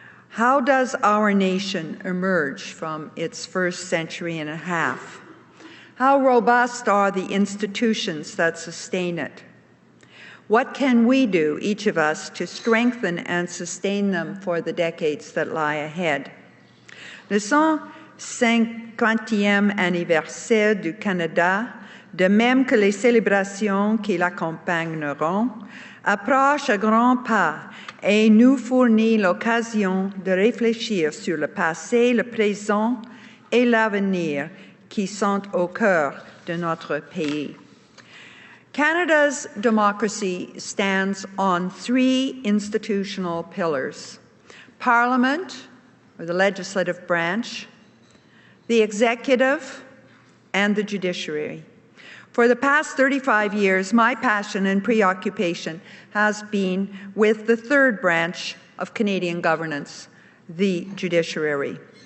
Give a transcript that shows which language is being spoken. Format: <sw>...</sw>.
<en>How does our nation emerge from its first century and a half? How robust are the institutions that sustain it? What can we do, each of us, to strengthen and sustain them for the decades that lie ahead?</en> <fr>Le 150e anniversaire du Canada, de même que les célébrations qui l'accompagneront, approche à grands pas et nous fournit l'occasion de réfléchir sur le passé, le présent et l'avenir qui sont au cœur de notre pays.</fr> <en>Canada's democracy stands on three institutional pillars: Parliament, or the legislative branch, the executive, and the judiciary. For the past 35 years, my passion and preoccupation has been with the third branch of Canadian governance, the judiciary.</en>